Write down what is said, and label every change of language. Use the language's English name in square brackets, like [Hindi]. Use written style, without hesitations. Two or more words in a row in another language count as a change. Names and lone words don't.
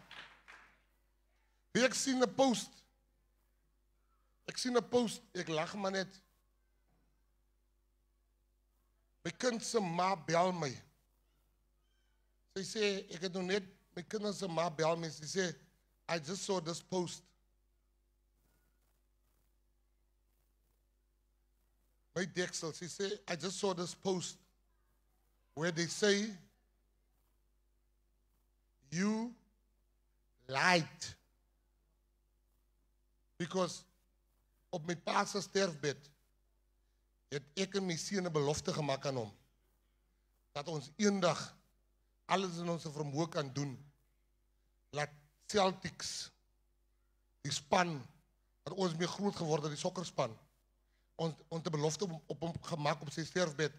[Afrikaans] Ek sien 'n post. Ek lag maar net. My kind se ma bel my. Sy sê, ek het nog net, my kinders se ma bel my, sy sê, [English] I just saw this post. [Afrikaans] My Dexel, sy sê, [English] I just saw this post where they say, you lied. [Afrikaans] Because op my pa se sterfbed het ek en my seun 'n belofte gemaak aan hom dat ons eendag alles in ons vermoë kan doen. Laat Celtics, die span wat ons mee groot geword het, die sokkerspan, ons 'n belofte op hom gemaak op sy sterfbed.